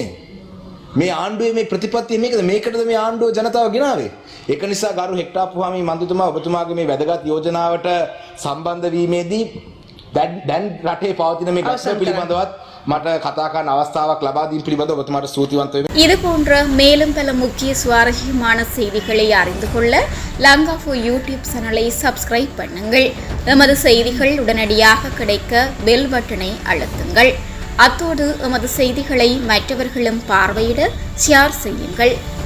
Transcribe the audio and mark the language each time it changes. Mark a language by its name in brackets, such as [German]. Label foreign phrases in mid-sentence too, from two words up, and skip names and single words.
[Sinhala] මේ ආණ්ඩුවේ මේ ප්‍රතිපත්තිය මේකද? මේකටද මේ ආණ්ඩුව ජනතාව ගෙනාවේ? ඒක නිසා ගරු හෙක්ටර් අප්පුහාමි මන්ත්‍රීතුමා ඔබතුමාගේ මේ වැදගත් යෝජනාවට සම්බන්ධ වීමේදී දැන් රටේ පවතින මේ ගැටලුව පිළිබඳවත් මට කතා කරන්න අවස්ථාවක් ලබා දීම පිළිබඳව ඔබතුමාට ස්තුතිවන්ත වෙමි. [Tamil] இது போன்ற மேலும் பல முக்கிய சுவாரஸ்யமான செய்திகளை அறிந்து கொள்ள லங்காஃபோ யூடியூப் [English] channel subscribe [Tamil] பண்ணுங்கள். எமது செய்திகள் உடனடியாக கிடைக்க [English] bell button [Tamil] அழுத்துங்கள். அத்தோடு எமது செய்திகளை மற்றவர்களும் பார்வையிட ஷேர் செய்யுங்கள்.